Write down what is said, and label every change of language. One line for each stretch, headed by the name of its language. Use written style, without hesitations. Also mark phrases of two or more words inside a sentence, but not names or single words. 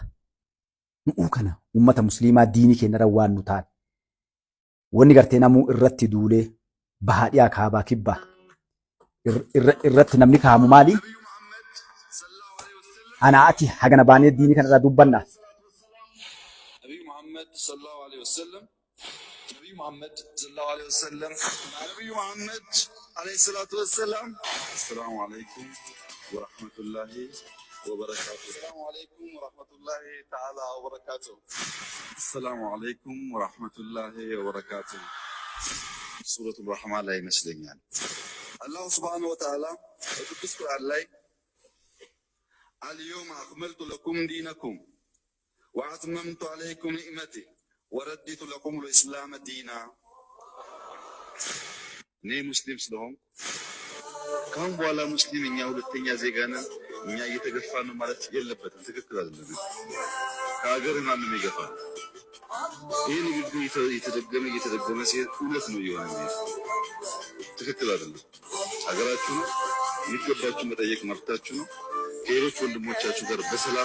Oromo: Nu'uu kana uummata musliimaa diinii keenyarra waan nu ta'an wanni gartee namuu irratti duulee bahaa dhiyaa kaabaa kibbaa irratti namni kaamu maali? Ana ati hagana baanee diinii kana irraa dubbanna.
Arabic: نبي محمد صلى الله عليه وسلم نبي محمد صلى الله عليه وسلم نبي محمد عليه الصلاة والسلام. السلام عليكم ورحمة الله وبركاته. السلام عليكم ورحمة الله تعالى وبركاته السلام عليكم ورحمة الله وبركاته. Assalamu alaikum wa rahmatullahi wa barakatuh.
Amharic: Suratul Rahman ላይ ይመስለኛል አላህ
Arabic: سبحانه وتعالى
Amharic: በቅዱስ ቁርአን ላይ
Arabic: اليوم أكملت لكم دينكم وأتممت عليكم نعمتي ورديت لكم الإسلام دينا.
Amharic: እኔ ሙስሊም ስለሆንኩ ካሁን በኋላ ሙስሊም እኛ ሁለተኛ ዜጋ ነን፣ እኛ እየተገፋ ነው ማለት የለበትም። ትክክል አይደለም። ከሀገር ማንም ይገፋ። ይህ ንግግር እየተደገመ ሲሄድ እውነት ነው እየሆነ ትክክል አይደለም። ሀገራችሁ ነው፣ የሚገባችሁ መጠየቅ መብታችሁ ነው። ከሌሎች ወንድሞቻችሁ ጋር በሰላም